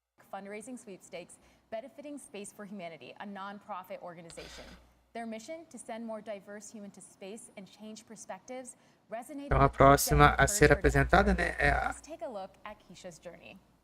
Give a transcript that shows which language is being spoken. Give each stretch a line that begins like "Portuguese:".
English: Fundraising sweepstakes benefiting Space for Humanity, a non-profit organization. Their mission to send more diverse humans to space and change perspectives resonated.
Portuguese: Então a próxima a ser apresentada, né, é a...
English: Let's take a look at Keisha's journey.